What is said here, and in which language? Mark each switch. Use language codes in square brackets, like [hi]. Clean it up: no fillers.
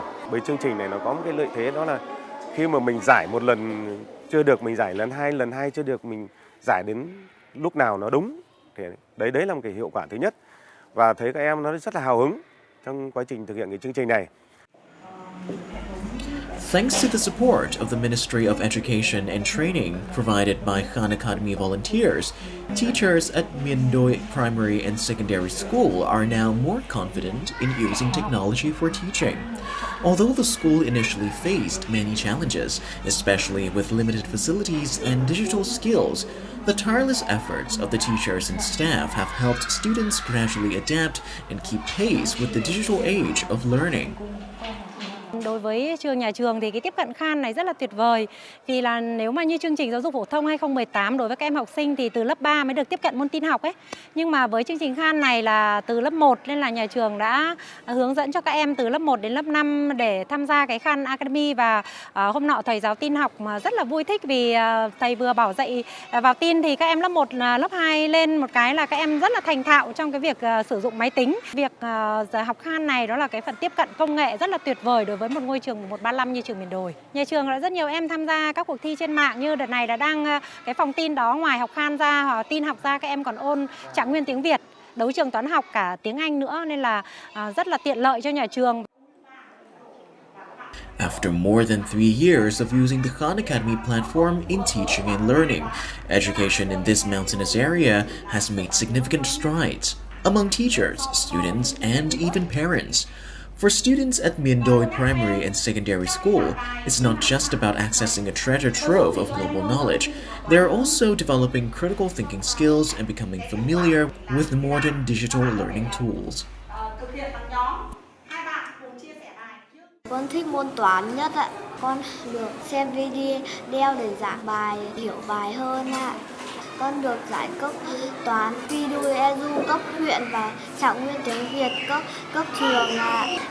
[vi] Bởi chương trình này nó có một cái lợi thế, đó là khi mà mình giải một lần chưa được, mình giải lần hai chưa được, mình giải đến lúc nào nó đúng. Thì đấy là một cái hiệu quả thứ nhất. Và thấy các em nó rất là hào hứng trong quá trình thực hiện cái chương trình này. [en] Thanks to the support of the Ministry of Education and Training provided by Khan Academy volunteers, teachers at Mien Doi Primary and Secondary School are now more confident in using technology for teaching. Although the school initially faced many challenges, especially with limited facilities and digital skills, the tireless efforts of the teachers and staff have helped students gradually adapt and keep pace with the digital age of learning. [vi] đối với nhà trường thì cái tiếp cận Khan này rất là tuyệt vời. Vì là nếu mà như chương trình giáo dục phổ thông 2018 đối với các em học sinh thì từ lớp 3 mới được tiếp cận môn tin học ấy. Nhưng mà với chương trình Khan này là từ lớp 1 nên là nhà trường đã hướng dẫn cho các em từ lớp 1 đến lớp 5 để tham gia cái Khan Academy. Và hôm nọ thầy giáo tin học mà rất là vui thích vì thầy vừa bảo dạy vào tin thì các em lớp 1, lớp 2 lên một cái là các em rất là thành thạo trong cái việc sử dụng máy tính. Việc học Khan này đó là cái phần tiếp cận công nghệ rất là tuyệt vời đối với một ngôi trường 135 như trường miền đồi. Nhà trường đã rất nhiều em tham gia các cuộc thi trên mạng, như đợt này là đang cái phòng tin đó, ngoài học Khan ra hoặc tin học ra, các em còn ôn trạng nguyên tiếng Việt, đấu trường toán học cả tiếng Anh nữa, nên là rất là tiện lợi cho nhà trường. [en] After more than 3 years of using the Khan Academy platform in teaching and learning, education in this mountainous area has made significant strides among teachers, students, and even parents. For students at Miền Đồi Primary and Secondary School, it's not just about accessing a treasure trove of global knowledge. They're also developing critical thinking skills and becoming familiar with modern digital learning tools. [vi] Con thích môn toán nhất ạ. Con được xem video để giảng bài, hiểu bài hơn ạ. Con được giải cấp toán video cấp huyện và trạng nguyên tiếng Việt cấp trường ạ.